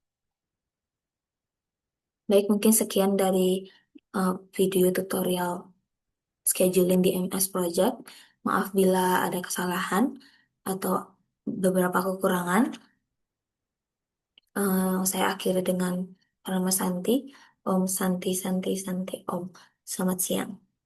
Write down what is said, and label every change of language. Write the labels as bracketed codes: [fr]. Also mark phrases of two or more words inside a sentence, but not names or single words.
[id] Baik, mungkin sekian dari video tutorial scheduling di MS Project. Maaf bila ada kesalahan atau beberapa kekurangan. Saya akhiri dengan Parama Santi, [sa] Om Santi Santi Santi Om. [id] Selamat siang.